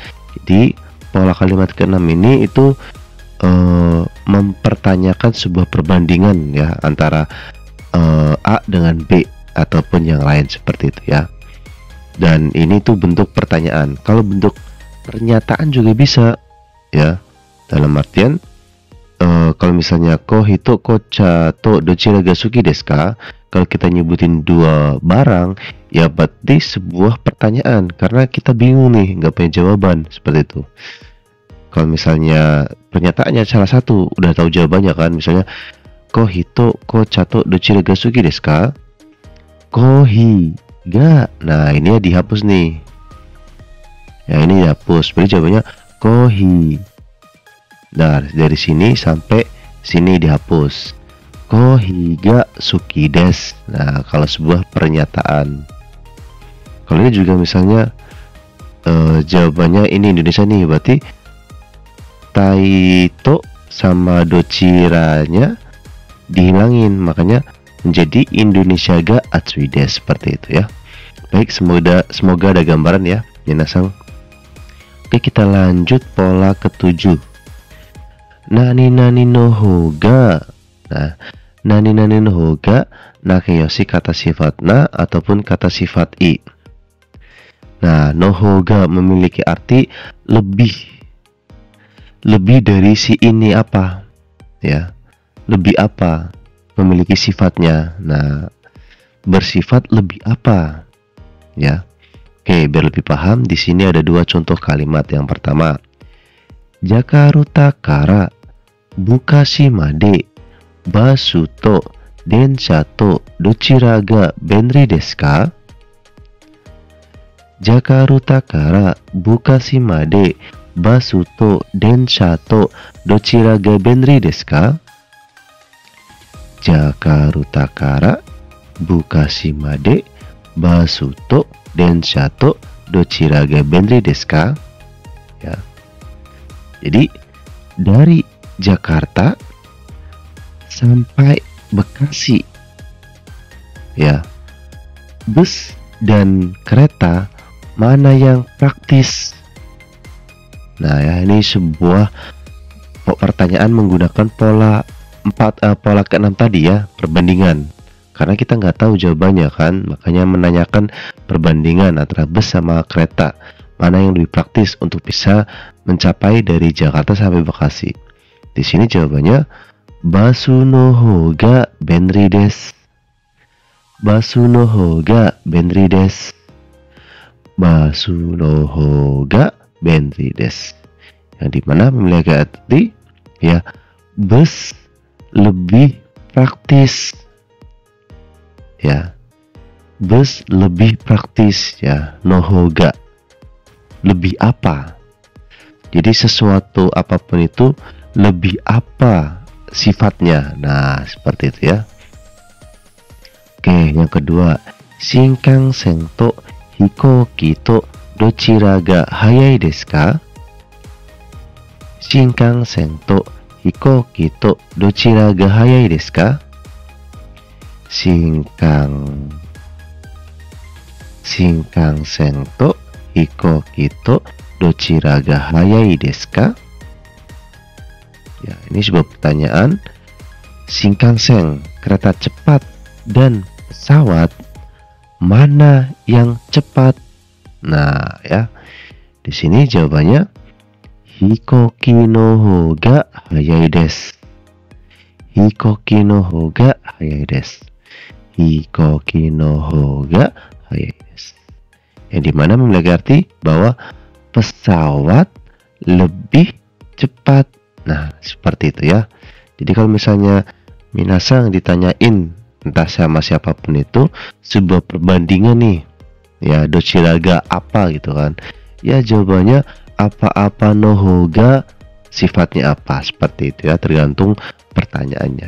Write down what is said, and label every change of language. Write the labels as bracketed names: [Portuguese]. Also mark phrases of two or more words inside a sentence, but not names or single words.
[Indonesian] Jadi pola kalimat keenam ini itu mempertanyakan sebuah perbandingan ya antara A dengan B ataupun yang lain seperti itu ya. Dan ini tuh bentuk pertanyaan. Kalau bentuk pernyataan juga bisa ya. Dalam artian kalau misalnya [Japanese] コーヒーと紅茶とどちらが好きですか? [Indonesian] Kalau kita nyebutin dua barang ya berarti sebuah pertanyaan karena kita bingung nih, nggak punya jawaban seperti itu. Kalau misalnya pernyataannya salah satu udah tahu jawabannya kan, misalnya [Japanese] コーヒーと紅茶とどちらが好きですか? コーヒーが. [Indonesian] Nah, ini ya dihapus nih. Ya, ini dihapus. Berarti jawabannya kohi. Nah, dari sini sampai sini dihapus. [Japanese] コーヒーが好きです. [Indonesian] Nah, kalau sebuah pernyataan. Kalau ini juga misalnya jawabannya ini Indonesia nih, berarti taito sama dochiranya dihilangin, makanya menjadi [Japanese] インドネシアが暑いです, [Indonesian] seperti itu ya. Baik, semoga ada gambaran ya, Minasang. Oke, kita lanjut pola ketujuh. [Japanese] 何々の方が. [Indonesian] Nah, [Japanese] 何々の方が [Indonesian] nakeyoshi kata sifat na ataupun kata sifat i. Nah, [Japanese] の方が [Indonesian] memiliki arti lebih. Lebih dari si ini apa? Ya. Lebih apa? Memiliki sifatnya. Nah, bersifat lebih apa? Ya. Oke, biar lebih paham, di sini ada dua contoh kalimat. Yang pertama, [Japanese] ジャカルタからブカシまでバスと電車とどちらが便利ですか? ジャカルタからブカシまでバスと電車とどちらが便利ですか? ジャカルタからブカシまでバスと電車とどちらが便利ですか? Ya. [Indonesian] Jadi dari Jakarta sampai Bekasi ya, bus dan kereta mana yang praktis? Nah ya, ini sebuah pertanyaan menggunakan pola ke-6 tadi ya, perbandingan. Karena kita nggak tahu jawabannya kan, makanya menanyakan perbandingan antara bus sama kereta, mana yang lebih praktis untuk bisa mencapai dari Jakarta sampai Bekasi. Di sini jawabannya [Japanese] バスの方が便利です. バスの方が便利です. バスの方が便利です. [Indonesian] Yang dimana memiliki arti ya, bus lebih praktis. Ya, bus lebih praktis ya. [Japanese] の方が [Indonesian] lebih apa? Jadi sesuatu apapun itu lebih apa sifatnya. Nah, seperti itu ya. Oke, yang kedua, [Japanese] 新幹線と飛行機とどちらが速いですか? 新幹線と飛行機とどちらが速いですか? 新幹線と飛行機とどちらが速いですか? [Indonesian] Ya, ini sebuah pertanyaan. Shinkansen, kereta cepat, dan pesawat mana yang cepat? Nah, ya. Di sini jawabannya [Japanese] 飛行機の方が速いです. 飛行機の方が速いです。飛行機の方が速いです. [Indonesian] Yang dimana memiliki arti bahwa pesawat lebih cepat. Nah, seperti itu ya. Jadi kalau misalnya minasang ditanyain entah sama siapapun itu sebuah perbandingan nih, ya dochiraga apa gitu kan, ya jawabannya apa-apa [Japanese] の方が [Indonesian] sifatnya apa, seperti itu ya, tergantung pertanyaannya.